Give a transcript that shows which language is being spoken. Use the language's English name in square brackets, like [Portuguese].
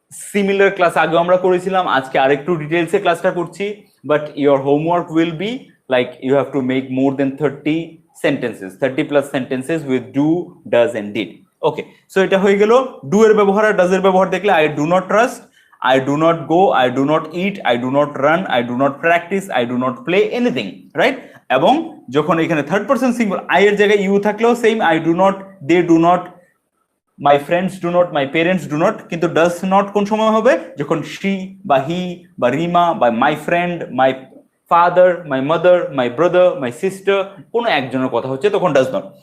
[Bangla] Similar class আগেও আমরা করেছিলাম, আজকে আরেকটু ডিটেলসে ক্লাসটা করছি, [English] But your homework will be like you have to make more than 30 sentences, 30 plus sentences with do, does and did. [Bangla] Okay, so এটা হয়ে গেল ডু এর ব্যবহার আর ডাজ এর ব্যবহার। [English] দেখলে I do not trust, I do not go, I do not eat, I do not run, I do not practice, I do not play anything, right? [Bangla] এবং যখন এখানে থার্ড পারসন সিঙ্গুলার আই এর জায়গায় you থাকলেও same, I do not, they do not, my friends do not, my parents do not. কিন্তু does not কোন সময় হবে? যখন শি বা হি বা রিমা বা my friend, my father, my mother, my brother, my sister, কোনো একজনের কথা হচ্ছে তখন ডাজ নট।